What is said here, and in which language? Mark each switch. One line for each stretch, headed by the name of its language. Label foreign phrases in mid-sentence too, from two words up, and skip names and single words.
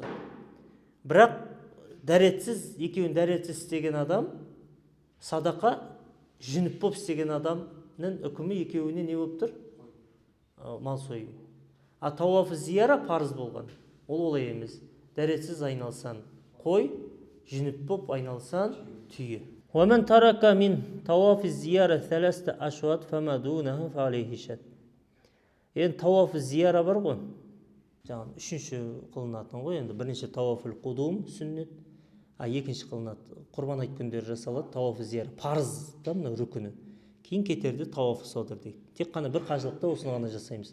Kazakh: Бірақ дәретсіз, екеуін дәретсіз істеген адам, садақа, жүніп болып істеген адамның үкімі екеуіне не болып тұр? Мал сою. Тауафы зияра парыз болған. Ол олай емес. Дәретсіз айналсан қой, жүніп болып айналсан түйе.
Arabic: وَمَنْ تَرَكَ مِنْ تَوَافِ الزِّيَارَةِ ثَلَثَةَ أَشْوَاطٍ فَمَا دُونَهُ فَعَلَيْهِ شَاةٌ.
Kazakh: Енді тауафы зияра бар ғой. Жаңағы үшінші қылынатын ғой. Енді бірінші тауафыл қудум сүннет, екінші қылынады құрбан айт күндері жасалады тауафы зияра парыз да мына рүкіні. Кейін кетерде тауафы садр дейді. Тек қана бір қажылықта осыны ғана жасаймыз.